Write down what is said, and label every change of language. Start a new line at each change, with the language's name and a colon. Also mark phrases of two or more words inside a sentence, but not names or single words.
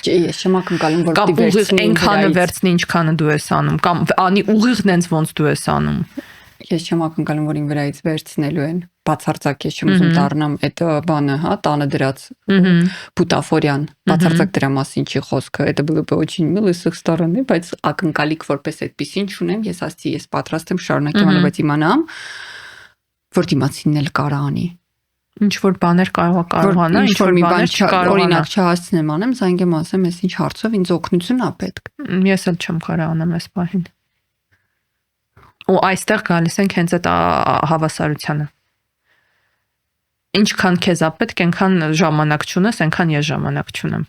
Armenian: Ես չեմ ակնկալում, որ պիտի վերցնի այնքանը վերցնի, ինչքանը դու ես անում, կամ անի ուղիղ նենց ոնց դու ես անում։ Ես չեմ ակնկալում, որ իմ վրայից վերցնելու են։ Բացարձակ ես չեմ ուզում դառնամ այդ բանը, հա, տանը դրած բուտաֆորիան։ Բացարձակ դրա մասին չի խոսքը։
Russian: Это было бы очень мило с их стороны,
Armenian: բայց ակնկալիք որպես այդպեսին չունեմ, ես ասացի, ես պատրաստ եմ շարունակեմ անել, բայց իմանամ, որ դիմացինն էլ կարա անի։ Ինչ որ բաներ կարողանա, ինչ որ բաներ չկարողանա։ Օրինակ չհասցնեմ անեմ, զանգեմ ասեմ, ես ինչ հարցով ինձ օգնություն ա պետք։ Ես էլ չեմ կարող անեմ այս բանին։ Ու այստեղ գալիս ենք հենց այդ հավասարությանը։ Ինչքան քեզ ա պետք, այնքան ժամանակ չունես, այնքան ես ժամանակ չունեմ։